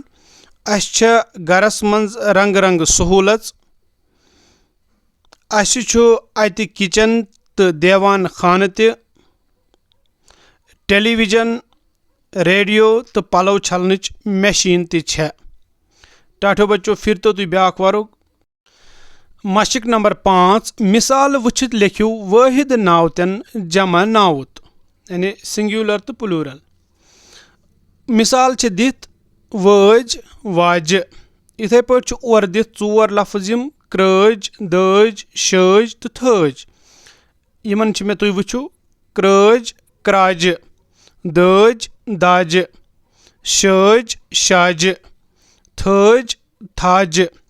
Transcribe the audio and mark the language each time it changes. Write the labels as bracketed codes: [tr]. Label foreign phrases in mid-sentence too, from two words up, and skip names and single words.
[ks] अस गरस मज रंग रंग सहूलत अस अत किचन तो देवान खान त टेलीविजन रेडियो तो पलव छलन मशीन त। टाठियों बच्चों फिर तो तुम ब्याक वरुक। मशक नंबर 5 मिसाल वुचित लिखियो वाहिद नावतन जमा नावत यानी सिंगुलर तो प्लूरल। मिसाल दित वज वाज इथे पे और दित 4 लफ्ज यम क्रज दज शज तो थज यमन मे तुम वुचु क्रज क्राجہِ دٲج داجہِ شٲج شاجہِ تھٲج تھاجہِ